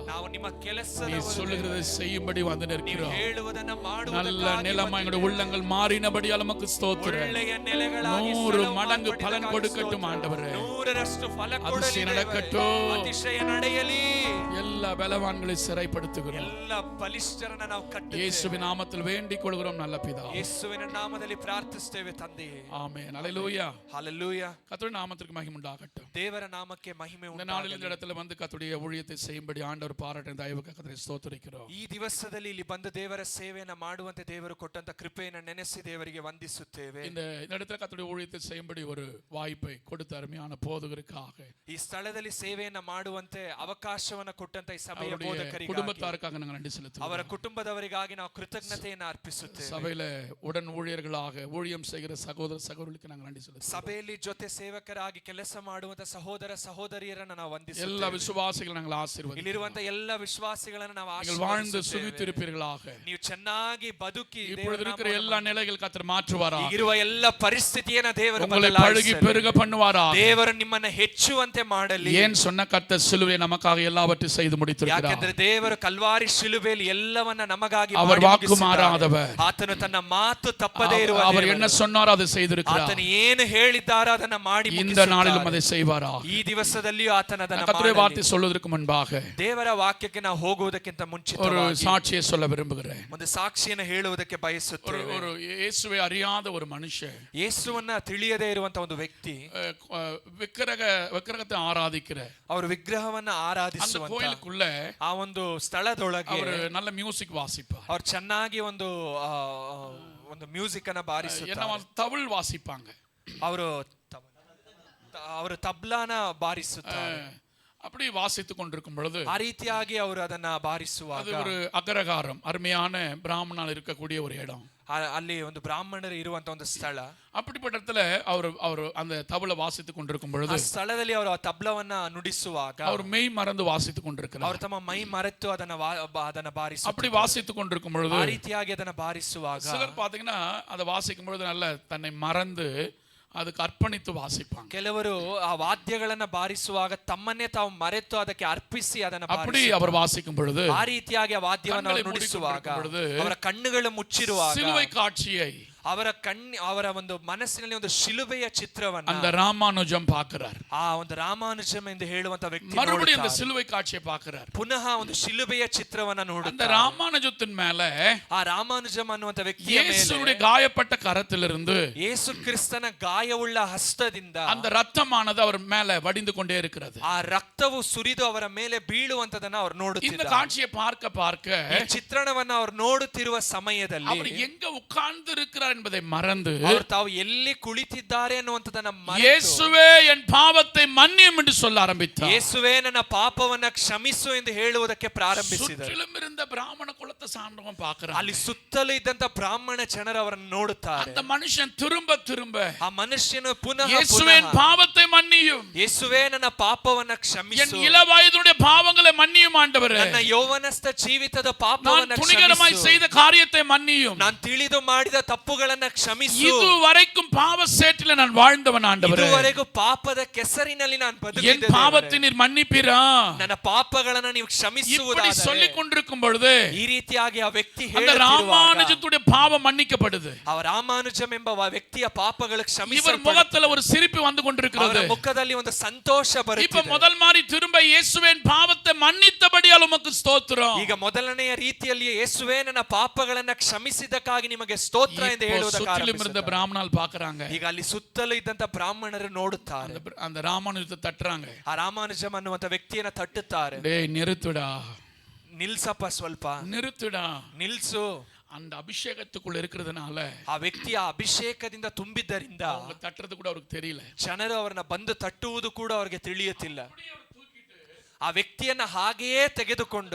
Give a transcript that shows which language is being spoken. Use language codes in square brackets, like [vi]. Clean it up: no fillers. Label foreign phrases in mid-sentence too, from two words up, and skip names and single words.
[ta] நீர் சொல்லுகிறதை செய்யும்படி வந்து நிற்கிறோம். நல்ல நிலமா எங்களுடைய உள்ளங்கள் மாறினபடி நமக்கு ஸ்தோத்திரம். 100 மடங்கு பலன் கொடுக்கட்டும் ஆண்டவரே. அதிசயம் நடக்கட்டும். எல்லா பலவான்களை சிறைப்படுத்துகிறோம். [kn] ಯೇಸುವಿನ ನಾಮದಲ್ಲಿ [ta] வேண்டிக் கொள்கிறோம் நல்ல பிதாவே. [kn] ಯೇಸುವಿನ ನಾಮದಲ್ಲಿ ಪ್ರಾರ್ಥಿಸುತ್ತೇವೆ ತಂದೆಯೇ. ಆಮೆನ್. ஹalleluya. ஹalleluya. [ta] கர்த்தருடைய நாமத்திற்கு மகிமை உண்டாகட்டும். [kn] ದೇವರ ನಾಮಕ್ಕೆ [ta] மகிமை இந்த நாளில் இந்த இடத்துல வந்து கர்த்தருடைய ஊழியத்தை செய்யும்படி ஆண்டவர் பாராட்டின தயவுக்கு கர்த்தரை ಸ್ತೋತ್ರಿக்கிறோம். [kn] ಈ ದಿವಸದಲ್ಲಿ ಇಲ್ಲಿ ಬಂದು ದೇವರ ಸೇವೆಯನ್ನು ಮಾಡುವಂತೆ ದೇವರು ಕೊಟ್ಟಂತ ಕೃಪೆಯನ್ನು ನೆನೆಸಿ ದೇವರಿಗೆ ವಂದಿಸುತ್ತೇವೆ. [ta] இந்த இடத்துல கர்த்தருடைய ஊழியத்தை செய்யும்படி ஒரு வாய்ப்பை கொடுத்த அருமையான போதகருக்காக, [kn] ಈ ಸ್ಥಳದಲ್ಲಿ ಸೇವೆಯನ್ನು ಮಾಡುವಂತೆ ಅವಕಾಶವನ್ನು ಕೊಟ್ಟಂತ ಈ ಸಭೆಯ ಬೋಧಕರಿಗೆ, [ta] குடும்பத்தாருக்காக நாங்கள் நன்றி செலுத்துகிறோம். [kn] ಅವರ ಕುಟುಂಬದವರಿಗಾಗಿ ನಾವು ಕೃತಜ್ಞತೆಯನ್ನು ಅರ್ಪಿಸುತ್ತೇವೆ. [ta] சபையில உடன் ஊழியர்களாக ஊழியம் செய்கிற சகோதர சகோதரிகளுக்கு நாங்கள் நன்றி செலுத்துகிறோம். [kn] ಸಭೆಯಲ್ಲಿ ಜೊತೆ ಸೇವಕರಾಗಿ ಕೆಲಸ ಮಾಡುವಂತ ಸಹೋದರ ಸಹೋದರಿಯರನ್ನು ನಾವು ವಂದಿಸುತ್ತೇವೆ. [ta] எல்லா விசுவாசிகளை நாங்கள் ஆசೀರ್ವದಿಸುತ್ತೇವೆ. [kn] ಇಲ್ಲಿರುವಂತ ಎಲ್ಲ ವಿಶ್ವಾಸಿಗಳನ್ನು ನಾವು [ta] நீங்கள் வாழ்ந்து சுகித்திருப்பீர்களாக. [kn] ನೀವು ಚೆನ್ನಾಗಿ ಬದುಕಿ [ta] இப்பொழுது இருக்கிற எல்லா நிலைகள் கர்த்தர் மாற்றுவாராக. [kn] ಇರುವ ಎಲ್ಲ ಪರಿಸ್ಥಿತಿಯನ್ನು ದೇವರು [ta] உங்களை பழுகி பெருக பண்ணுவாராக. [kn] ದೇವರು ನಿಮ್ಮನ್ನು ಹೆಚ್ಚುವಂತೆ ಮಾಡಲಿ. [ta] ஏன் சொன்ன கர்த்தர் சிலுவையை நமக்காக எல்லாவற்றையும் செய்து முடித்திருக்கிறார். [kn] ಯಾಕಂದ್ರೆ ದೇವರು ಕಲ್ವಾರಿ ಶಿಲುಬೆಯಲ್ಲಿ ಎಲ್ಲವನ್ನ ನಮಗಾಗಿ [ta] அவர் வாக்கு மாறாதவர். [kn] ಆತನು ತನ್ನ ಮಾತು ತಪ್ಪದೇ ಇರುವ [ta] அவர் என்ன சொன்னாரோ அதை செய்திருக்கிறார். [kn] ಆತನು ಏನು ಹೇಳಿದ್ದಾರೋ ಅದನ್ನ ಮಾಡಿ [ta] இந்த நாளிலும் அதை செய்வாராக. [kn] ಈ ದಿವಸದಲ್ಲಿಯೂ ಆತನ ಅದನ್ನ [ta] கர்த்தருடைய வார்த்தை சொல்வதற்கு முன்பாக [kn] ದೇವರ ವಾಕ್ಯಕ್ಕೆ ನಾವು ಹೋಗುವುದಕ್ಕಿಂತ [ta] ஒரு [kn] ಮುಂಚಿತವಾಗಿ [ta] சாட்சியை சொல்ல விரும்புகிறேன். [kn] ಒಂದು ಸಾಕ್ಷಿಯನ್ನು ಹೇಳುವುದಕ್ಕೆ ಬಯಸುತ್ತೇವೆ. [ta] ஒரு இயேசுவை அறியாத ஒரு மனுஷன், [kn] ಯೇಸುವನ್ನ ತಿಳಿಯದೇ ಇರುವಂತ ಒಂದು ವ್ಯಕ್ತಿ, [ta] விக்கிரகத்தை ஆராதிக்கிற [kn] ಅವರು ವಿಗ್ರಹವನ್ನ ಆರಾಧಿಸುವಂತ [ta] கோயிலுக்குள்ள [kn] ಆ ಒಂದು ಸ್ಥಳದೊಳಗೆ [ta] அவர் நல்ல மியூசிக் வாசிப்பார். [kn] ಅವ್ರು ಚೆನ್ನಾಗಿ ಒಂದು ಮ್ಯೂಸಿಕ್ ಅನ್ನ ಬಾರಿಸುತ್ತಾರೆ. [ta] தவில் வாசிப்பாங்க. [kn] ಅವರು ತಬ್ಲಾನ ಬಾರಿಸುತ್ತಾರೆ. [ta] அப்படி வாசித்துக் கொண்டிருக்கும் பொழுது [kn] ಆ ರೀತಿಯಾಗಿ ಅವರು ಅದನ್ನ ಬಾರಿಸುವಾಗ [ta] அது ஒரு அக்ரகாரம், அருமையான பிராமணால் இருக்கக்கூடிய ஒரு இடம். [kn] ಅಲ್ಲಿ ಒಂದು ಬ್ರಾಹ್ಮಣರು ಇರುವಂತ ಒಂದು ಸ್ಥಳ. [ta] அப்படிப்பட்ட இடத்துல அவர் அந்த தபல வாசித்துக் கொண்டிருக்கும் பொழுது, [kn] ಆ ಸ್ಥಳದಲ್ಲಿ ಅವರು ಆ ತಬ್ಲವನ್ನ ನುಡಿಸುವಾಗ [ta] அவர் மெய் மறந்து வாசித்துக் கொண்டிருக்கிறார். [kn] ಅವರು ತಮ್ಮ ಮೈ ಮರೆತು ಅದನ್ನ ಬಾರಿಸುತ್ತಾರೆ. [ta] அப்படி வாசித்துக் கொண்டிருக்கும் பொழுது, [kn] ಆ ರೀತಿಯಾಗಿ ಅದನ್ನ ಬಾರಿಸುವಾಗ [ta] சிலர் பாத்தீங்கன்னா அதை வாசிக்கும் பொழுது நல்ல தன்னை மறந்து [kn] ಅದಕ್ಕೆ ಅರ್ಪಣಿತು [ta] ವಾಸಿப்பாங்க. [kn] ಕೆಲವರು ಆ ವಾದ್ಯಗಳನ್ನ ಬಾರಿಸುವಾಗ ತಮ್ಮನ್ನೇ ತಾವು ಮರೆತು ಅದಕ್ಕೆ ಅರ್ಪಿಸಿ ಅದನ್ನ [ta] அப்படி அவர் வாசிக்கும் பொழுது, [kn] ಆ ರೀತಿಯಾಗಿ ಆ ವಾದ್ಯವನ್ನು ನುಡಿಸುವಾಗ ಅವರ ಕಣ್ಣುಗಳು ಮುಚ್ಚಿರುವಾಗ [ta] சிலுவை காட்சியை [kn] ಅವರ ಒಂದು ಮನಸ್ಸಿನಲ್ಲಿ ಒಂದು ಶಿಲುಬೆಯ ಚಿತ್ರವನ್ನ [ta] அந்த ராமானுஜம் பார்க்கிறார். [kn] ಆ ಒಂದು ರಾಮಾನುಜಂ ಎಂದು ಹೇಳುವಂತ ವ್ಯಕ್ತಿ [ta] மறுபடியும் அந்த சிலுவை காட்சியை பார்க்கிறார். [kn] ಪುನಃ ಒಂದು ಶಿಲುಬೆಯ ಚಿತ್ರವನ್ನ ನೋಡುತ್ತಾರೆ. [ta] அந்த ராமானுஜத்தின் மேல, [kn] ಆ ರಾಮಾನುಜಂ ಅನ್ನುವಂತ ವ್ಯಕ್ತಿಯ ಮೇಲೆ [ta] இயேசுவுடைய காயப்பட்ட கரத்திலிருந்து, [kn] ಯೇಸು ಕ್ರಿಸ್ತನ ಗಾಯವುಳ್ಳ ಹಸ್ತದಿಂದ [ta] அந்த ரத்தமானது அவர் மேல வடிந்து கொண்டே இருக்கிறது. [kn] ಆ ರಕ್ತವು ಸುರಿದು ಅವರ ಮೇಲೆ ಬೀಳುವಂತದನ್ನ ಅವರು ನೋಡುತ್ತಿದ್ದಾರೆ. [ta] இந்த காட்சியை பார்க்க [kn] ಈ ಚಿತ್ರಣವನ್ನ ಅವರು ನೋಡುತ್ತಿರುವ ಸಮಯದಲ್ಲಿ [ta] அவர் எங்க உட்கார்ந்து இருக்கிறார் என்பதை மறந்து, [kn] ಅವರು ತಾವು ಎಲ್ಲಿ ಕುಳಿತಿದ್ದಾರೆ ಅನ್ನುವಂತದನ್ನ ಮರೆತು, [ta] இயேசுவே என் பாவத்தை மன்னியும் என்று சொல்ல ஆரம்பித்தார். [kn] ಯೇಸುವೇ ನನ್ನ ಪಾಪವನ್ನ ಕ್ಷಮಿಸು ಎಂದು ಹೇಳುವುದಕ್ಕೆ ಪ್ರಾರಂಭಿಸಿದರು. [ta] சுற்றிலும் இருந்த பிராமண குலத்தை சார்ந்தவன் பார்க்கிறான். [kn] ಅಲ್ಲಿ ಸುತ್ತಲೂ ಇದ್ದಂತ ಬ್ರಾಹ್ಮಣ ಜನರು ಅವರನ್ನು ನೋಡುತ್ತಾರೆ. [ta] அந்த மனுஷன் திரும்ப [kn] ಆ ಮನುಷ್ಯನು ಪುನಃ [ta] இயேசுவே என் பாவத்தை மன்னியும், [kn] ಯೇಸುವೇ ನನ್ನ ಪಾಪವನ್ನ ಕ್ಷಮಿಸು, [ta] என் இளவயதுடைய பாவங்களை மன்னியும் மன்னியும் ஆண்டவரே. [kn] ನನ್ನ ಯೌವನಸ್ಥ ಜೀವಿತದ [ta] நான் [kn] ಪಾಪವನ್ನ [ta] துணிகரமாய் [kn] ಕ್ಷಮಿಸು. [ta] செய்த காரியத்தை மன்னியும். [kn] ನಾನು ತಿಳಿದು ಮಾಡಿದ ತಪ್ಪುಗಳನ್ನ ಕ್ಷಮಿಸು. [ta] இதுவரைக்கும் பாவ சேற்றில நான் வாழ்ந்தவன் ஆண்டவரே. [kn] ಇದುವರೆಗೂ ಪಾಪದ ಕೆಸರಿನಲ್ಲಿ ನಾನು [ta] என் [kn] ಬದುಕಿದ್ದೇನೆ. [ta] பாவத்தை நீர் மன்னிப்பீரா? [kn] ನನ್ನ ಪಾಪಗಳನ್ನ ನೀವು [ta] இப்படி [kn] ಕ್ಷಮಿಸುವುದಾದರೆ [ta] சொல்லிக் கொண்டிருக்கும் பொழுது [kn] ಈ ರೀತಿಯಾಗಿ ಆ ವ್ಯಕ್ತಿ [ta] அந்த [kn] ಹೇಳುತ್ತಿರುವಾಗ [ta] ராமானுஜத்துடைய பாவம் மன்னிக்கப்படுது. [kn] ಆ ರಾಮಾನುಜಂ ಎಂಬ ವ್ಯಕ್ತಿಯ ಪಾಪಗಳು [ta] இவர் [kn] ಕ್ಷಮಿಸಲ್ಪಡುತ್ತವೆ. [ta] முகத்துல ஒரு சிரிப்பு வந்து கொண்டிருக்கிறது. [kn] ಅವರ ಮುಖದಲ್ಲಿ ಒಂದು ಸಂತೋಷ [ta] இப்ப [kn] ಬರುತ್ತಿದೆ. [ta] முதல் மாதிரி திரும்ப இயேசுவின் பாவத்தை மன்னித்தபடியால் உமக்கு ஸ்தோத்திரம். [kn] ಈಗ ಮೊದಲನೆಯ ರೀತಿಯಲ್ಲಿ ಯೇಸುವೇ ನನ್ನ ಪಾಪಗಳನ್ನ ಕ್ಷಮಿಸಿದ್ದಕ್ಕಾಗಿ ನಿಮಗೆ ಸ್ತೋತ್ರ ಎಂದು ಹೇಳುವುದಕ್ಕೆ [ta] சுற்றிலும் இருந்த [kn] ಆರಂಭಿಸಿದ. [ta] பிராமணால் பாக்குறாங்க. [kn] ಈಗ ಅಲ್ಲಿ ಸುತ್ತಲೂ ಇದ್ದಂತ ಬ್ರಾಹ್ಮಣರು ನೋಡುತ್ತಾರೆ. [ta] அந்த ராமானுஜத்தை தட்டுறாங்க. [kn] ಆ ರಾಮಾನುಜಂ ಅನ್ನುವಂತ ವ್ಯಕ್ತಿಯನ್ನ ತಟ್ಟುತ್ತಾರೆ. [ta] டேய் நிறுத்துடா, [kn] ನಿಲ್ಸಪ್ಪ ಸ್ವಲ್ಪ, [ta] நிறுத்துடா. [kn] ನಿಲ್ಸು. [ta] அந்த அபிஷேகத்துக்குள்ள இருக்கிறதுனால [kn] ಆ ವ್ಯಕ್ತಿಯ ಅಭಿಷೇಕದಿಂದ ತುಂಬಿದ್ದರಿಂದ [ta] அவங்க தட்டுறது கூட அவருக்கு தெரியல. [kn] ಜನರು ಅವರನ್ನ ಬಂದು ತಟ್ಟುವುದು ಕೂಡ ಅವರಿಗೆ ತಿಳಿಯುತ್ತಿಲ್ಲ. ಆ ವ್ಯಕ್ತಿಯನ್ನ ಹಾಗೆಯೇ ತೆಗೆದುಕೊಂಡು